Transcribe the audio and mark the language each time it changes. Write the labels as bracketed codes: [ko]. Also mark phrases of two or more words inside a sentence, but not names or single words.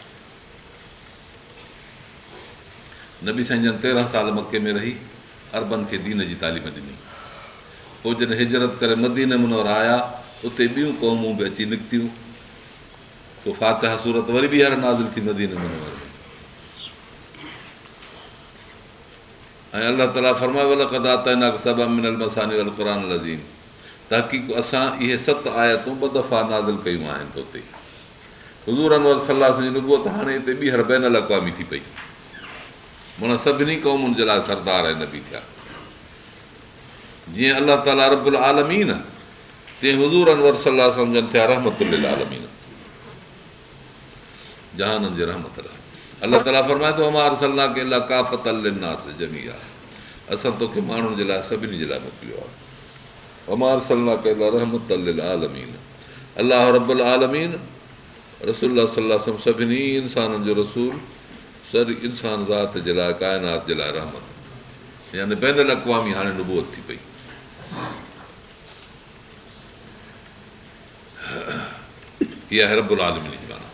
[sd] नबी साईं जन 13 साल मके में रही अरबनि खे दीन जी तालीम ॾिनी। पोइ जॾहिं हिजरत करे मदीने मुनवर आया, उते ॿियूं क़ौमूं बि अची निकितियूं। पोइ फातिहा सूरत वरी ॿीहर नाज़िल थी मदीने मुनवर में। ऐं अलाह ताला फरमाए [ar] ولقد آتيناك سبعا من المثاني والقرآن العظيم, [sd] तहक़ीक़ असां इहे 7 आयतूं 2 दफ़ा नाज़िल कयूं आहिनि तोते। हुज़ूर अनवर [ar] صلى الله عليه وسلم [sd] जी नुबूवत हाणे हिते ॿीहर बैनल अक़वामी थी पई, माना सभिनी क़ौमुनि जे लाइ सरदार ऐं नबी थिया। जीअं अलाह ताला [ar] رب العالمين, [sd] तीअं हुज़ूर अनवर [ar] صلى الله عليه وسلم [sd] जन थिया [ar] رحمة للعالمين, [sd] जहाननि जे रहमत लाइ। अलाह ताला फरमाए थो [ar] وما أرسلناك إلا كافة للناس جميعا, [sd] असां तोखे माण्हुनि जे लाइ सभिनी जे लाइ मोकिलियो आहे। [ar] وما أرسلناك إلا رحمة للعالمين الله رب العالمين رسول الله صلى الله عليه وسلم [sd] सभिनी इंसाननि जो रसूल, सर इंसान ज़ात जे लाइ, काइनात जे लाइ रहमत, यानी बैनल अक़वामी हाणे नुबूवत थी पई। इहा आहे [ar] رب العالمين [sd] जी माना।